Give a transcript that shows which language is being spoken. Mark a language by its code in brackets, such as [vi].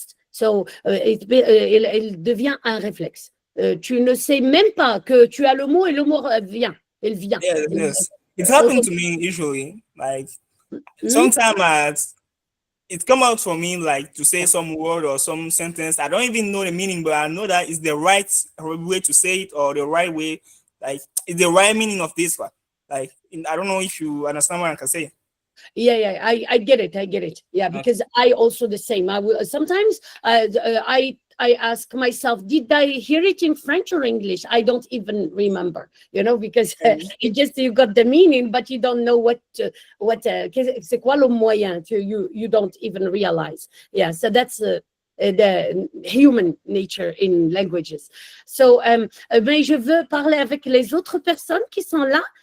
[fr] So, il devient un réflexe. Tu ne sais même pas que tu as le mot et le mot vient. Il vient. [en] Yes. It's happened to me usually. Like, sometimes it come out for me like to say some word or some sentence. I don't even know the meaning, but I know that it's the right way to say it or the right way. Like, it's the right meaning of this one. Like, I don't know if you understand what I can say. Yeah, I get it. Yeah, because I also the same. Sometimes I ask myself, did I hear it in French or English? I don't even remember, because you got the meaning, but you don't know what [fr] c'est quoi le moyen. [en] You don't even realize. Yeah, so that's the human nature in languages. [fr] So, mais je veux parler avec les autres personnes qui sont là.